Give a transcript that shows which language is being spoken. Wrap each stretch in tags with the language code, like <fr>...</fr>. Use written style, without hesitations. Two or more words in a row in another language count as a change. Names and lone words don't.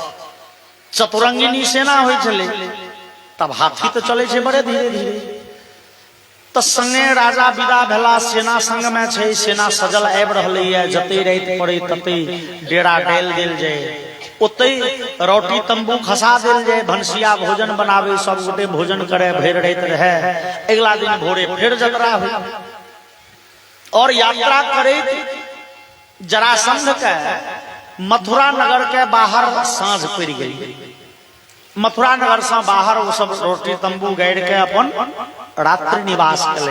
<mai>चतुरंगिनी सेना होइ छले, तब हाथी तो चले छे बड़े धीरे धीरे। तो संगे राजा विदा भेला, सेना संग में छे, सेना सजल आबि रहलैये। जते राति पड़े तते डेरा डाल देल जाए, ओते रोटी तंबू खसा देल जाए, भनसिया भोजन बनावे, सब गोटे भोजन करे, भर राति रहे। अगला दिन भोरे फिर यात्रा हुई। और यात्रा करे जरासंध के मथुरा नगर के बाहर साँझ पड़ गई। मथुरा नगर से बाहर वो सब रोटी तंबू गाड़ के अपन रात्रि निवास कले।</mai>